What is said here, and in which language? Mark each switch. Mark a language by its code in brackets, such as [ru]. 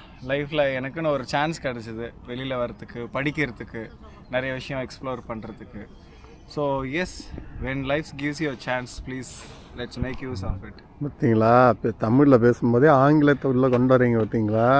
[ta] லைஃப்பில் எனக்குன்னு ஒரு சான்ஸ் கிடச்சிது வெளியில் வரத்துக்கு, படிக்கிறதுக்கு, நிறைய விஷயம் எக்ஸ்ப்ளோர் பண்ணுறதுக்கு. [en] So yes, when life gives you a chance, please let's make use of it. [ta] பார்த்தீங்களா, இப்போ தமிழில் பேசும்போதே ஆங்கிலத்தை உள்ளே கொண்டு வரீங்க பார்த்தீங்களா?